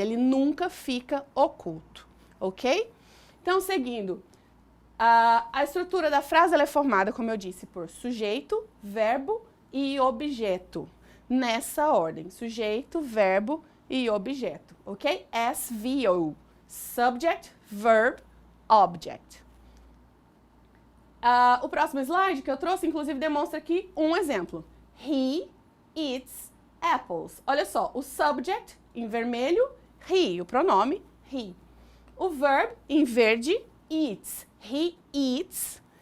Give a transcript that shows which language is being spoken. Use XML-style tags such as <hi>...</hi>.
<pt>Ele nunca fica oculto, ok? Então, seguindo. A estrutura da frase ela é formada, como eu disse, por sujeito, verbo e objeto. Nessa ordem, sujeito, verbo e objeto, ok?</pt> <en>SVO, subject, verb, object.</en> <pt>O próximo slide que eu trouxe, inclusive, demonstra aqui um exemplo.</pt> <en>He eats apples.</en> <pt>Olha só, o subject em vermelho, he, o pronome he. O verb em verde, eats. He eats.</pt>